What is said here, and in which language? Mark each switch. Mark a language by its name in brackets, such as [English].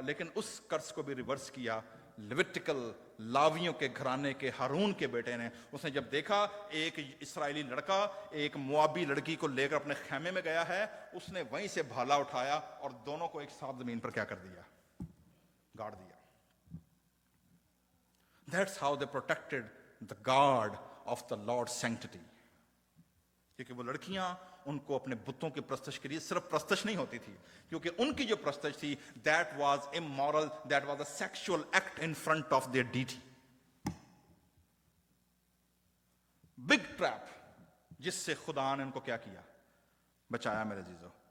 [Urdu] لیکن اس قرض کو بھی ریورس کیا لیویٹیکل لاویوں کے گھرانے کے ہارون کے بیٹے نے. اس نے جب دیکھا ایک اسرائیلی لڑکا ایک موابی لڑکی کو لے کر اپنے خیمے میں گیا ہے، اس نے وہیں سے بھالا اٹھایا اور دونوں کو ایک ساتھ زمین پر کیا کر دیا؟ گاڑ دیا. [English] That's how they protected the guard of the Lord's sanctity. [Urdu] کیونکہ وہ لڑکیاں ان کو اپنے بتوں کی پرستش کے لیے صرف پرستش نہیں ہوتی تھی، کیونکہ ان کی جو پرستش تھی [English] that was immoral, that was a sexual act in front of their deity. Big trap [Urdu] جس سے خدا نے ان کو کیا کیا؟ بچایا میرے عزیزو.